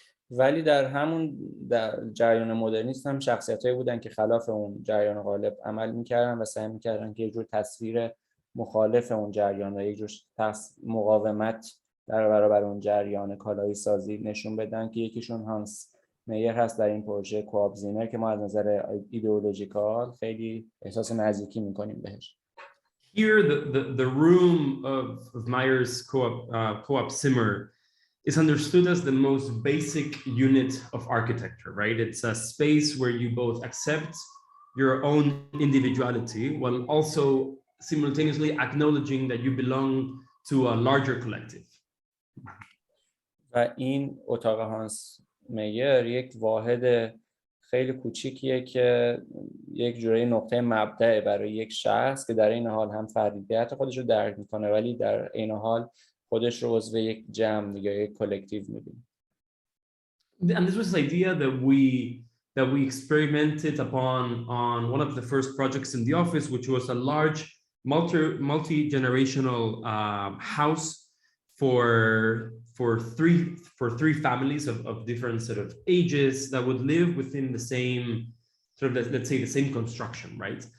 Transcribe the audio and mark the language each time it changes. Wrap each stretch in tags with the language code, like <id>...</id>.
<fa>ولی در همون جریان مدرنیسم هم شخصیتایی بودن که خلاف اون جریان غالب عمل میکردن و سعی میکردن که یک جور تصویر مخالف اون جریان و یک جور مقاومت در برابر اون جریان کالایی سازی نشون بدن، که یکیشون هانس میر هست در این پروژه کوآپ زیمر که ما از نظر ایدئولوژیکال خیلی احساس نزدیکی میکنیم بهش.</fa> <en>Here, the room of Meyer's co-op Zimmer is understood as the most basic unit of architecture, right? It's a space where you both accept your own individuality while also simultaneously acknowledging that you belong to a larger collective.</en> <fa>و این اتاق هانس میر یک واحد خیلی کوچیکیه که یک جوری نقطه مبدأ برای یک شخص که در این حال هم فردیت خودش رو درک میکنه ولی در این حال خودش رو عضو یک جمع یا یک کلکتیو میبینه.</fa> <en>And this was the idea that we experimented upon on one of the first projects in the office, which was a large multi-generational house for three families of different sort of ages that would live within the same sort of, let's say, the same construction, right?</en>